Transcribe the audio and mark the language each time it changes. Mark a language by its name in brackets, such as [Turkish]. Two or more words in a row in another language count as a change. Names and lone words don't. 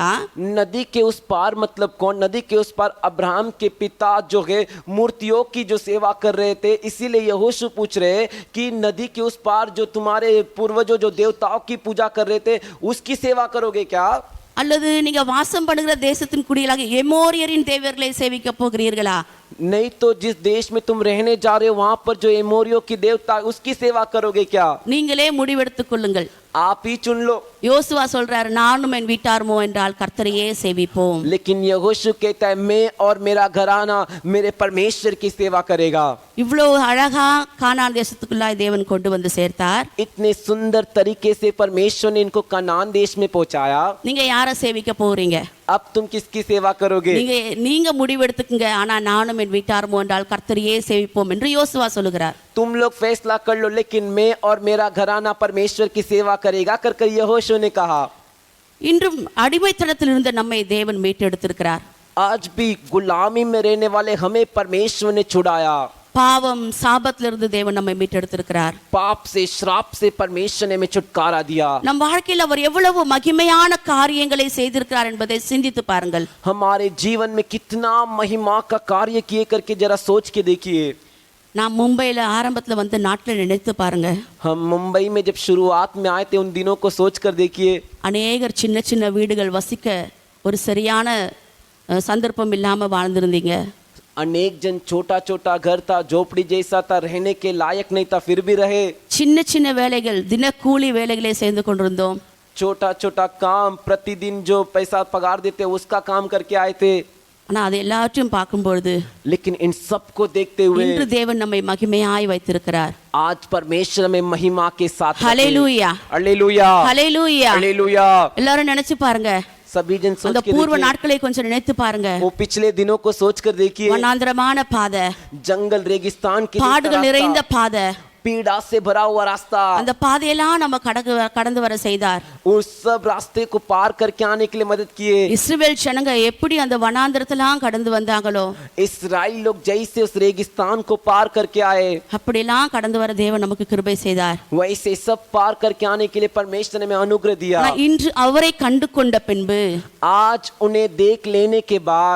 [Hindi] नदी के उस पार मतलब कौन? नदी के उस पार अब्राहम के पिता जो है मूर्तियों की जो सेवा कर रहे थे। इसीलिए यहोशू पूछ रहे कि नदी के उस पार जो तुम्हारे पूर्वजों जो देवताओं की पूजा कर रहे थे, उसकी सेवा करोगे क्या। [Tamil] அல்லது நீங்க வாசம் பண்ணுகிற தேசத்தின் குடிகளாக எமோரியரின் தேவர்களை சேவிக்க போகிறீர்களா? [Hindi] नहीं तो जिस देश में तुम रहने जा रहे हो, वहां पर जो एमोरियो की देवता, उसकी सेवा करोगे क्या। [Tamil] நீங்களே முடிவெடுத்துக் கொள்ளுங்கள். [Hindi] आप ही चुन लो। [Tamil] யோசுவா சொல்றாரு, நானும் என் வீட்டாருமோ என்றால் கர்த்தரையே சேவிப்போம். [Hindi] लेकिन यहोशू कहता है, मैं और मेरा घराना मेरे परमेश्वर की सेवा करेगा। [Tamil] இவ்வளோ அழகா கானான் தேசத்துக்குள்ளாய் தேவன் கொண்டு வந்து சேர்த்தார். [Hindi] इतने सुंदर तरीके से परमेश्वर ने इनको कनान देश में पहुंचाया। [Tamil] நீங்க யாரை சேவிக்க போறீங்க? [Hindi] अब तुम किसकी सेवा करोगे। [Tamil] நீங்க முடிவெடுத்துக்குங்க. ஆனா நானும் என் வீட்டாருமோ என்றால் கர்த்தரையே சேவிப்போம் என்று யோசுவா சொல்லுகிறார். [Hindi] तुम लोग फैसला कर लो, लेकिन मैं और मेरा घराना परमेश्वर की सेवा करेगा कर कर यहोशू ने कहा। [Tamil] இன்றும் அடிமைத்தனத்தில் இருந்த நம்மை தேவன் மீட்டெடுத்திருக்கிறார். [Hindi] आज भी गुलामी में रहने वाले हमें परमेश्वर ने छुड़ाया। [Tamil] பாவம் சாபத்திலிருந்து தேவன் நம்மை மீட்டெடுத்திருக்கிறார். [Hindi] पाप से श्राप से परमेश्वर ने हमें छुटकारा दिया। [Tamil] நம் வாழ்க்கையில் அவர் எவ்வளவு மகிமையான காரியங்களை செய்திருக்கிறார் என்பதை சிந்தித்து பாருங்கள். [Hindi] हमारे जीवन में कितना महिमा का कार्य किए करके जरा सोच के देखिए। [Tamil] நான் மும்பையில் ஆரம்பத்தில் வந்து நாட்டில் நினைத்து பாருங்க. [Hindi] हम मुंबई में जब शुरुआत में आए थे, उन दिनों को सोच कर देखिए। [Tamil] அநேகர் சின்ன சின்ன வீடுகள் வசிக்க ஒரு சரியான சந்தர்ப்பம் இல்லாமல் வாழ்ந்திருந்தீங்க. [Hindi] अनेक जन छोटा छोटा घर था, झोपड़ी जैसा था, रहने के लायक नहीं था, फिर भी रहे। [Tamil] சின்ன சின்ன வேலைகள், தினக்கூலி வேலைகளை செய்து கொண்டிருந்தோம். [Hindi] छोटा छोटा काम, प्रतिदिन जो पैसा पगार देते उसका काम करके आए थे। [Tamil] ஆனா அது எல்லாத்தையும் பார்க்கும்பொழுது [Hindi] लेकिन इन सब को देखते हुए [Tamil] இன்று தேவன் நம்மை மகிமையாய் வைத்திருக்கிறார். [Hindi] आज परमेश्वर हमें महिमा के साथ। [Tamil] ஹல்லேலூயா, [Hindi] हालेलुया, [Tamil] ஹல்லேலூயா. [Hindi] हालेलुया। [Tamil] எல்லாரும் நினைச்சு பாருங்க. [Hindi] सभी जन सोच [Tamil] அந்த [Hindi] के [Tamil] பூர்வ [Hindi] देखिए। [Tamil] நாட்களை கொஞ்சம் நினைத்து பாருங்க. [Hindi] वो पिछले दिनों को सोच कर देखिए। [Tamil] வனாந்திரமான பாதை, [Hindi] जंगल रेगिस्तान के [Tamil] பாடுகள் நிறைந்த பாதை, [Hindi] पीड़ा से भरा हुआ रास्ता, [Tamil] அந்த பாதையெல்லாம் நம்ம கடந்து வர செய்தார். [Hindi] उस सब रास्ते को पार करके आने के लिए मदद किए। [Tamil] இஸ்ரவேல் ஜனங்க எப்படி அந்த வனாந்திரத்தெல்லாம் கடந்து வந்தாங்களோ, [Hindi] इस्राएल लोग जैसे उस रेगिस्तान को पार करके आए, [Tamil] அப்படிலாம் கடந்து வர தேவன் நமக்கு கிருபை செய்தார். [Hindi] वैसे सब पार करके आने के लिए परमेश्वर ने हमें अनुग्रह दिया। [Tamil] ஆனா இன்று அவரை கண்டு கொண்ட பின்பு [Hindi] आज उन्हें देख लेने के बाद